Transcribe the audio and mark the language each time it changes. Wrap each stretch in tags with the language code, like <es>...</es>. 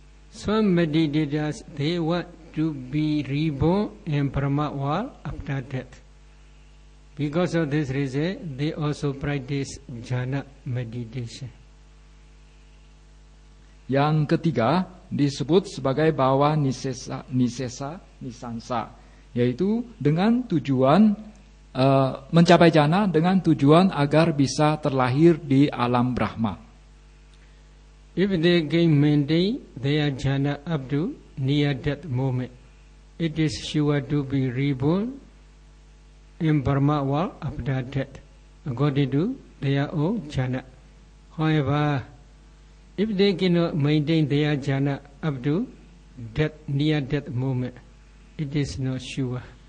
<en>Some meditators, they want to be reborn in Brahma world after death. Because of this reason, they also practice jhana meditation.</en> <id>Yang ketiga disebut sebagai bhava nisesa nisansa, yaitu dengan tujuan mencapai jana dengan tujuan agar bisa terlahir di alam Brahma.</id> <en>If they can maintain their jhana up to near death moment, it is sure to be reborn in Brahma world after death, according to their own jhana. However, if they cannot maintain their jhana up to death, near death moment, it is not sure.</en>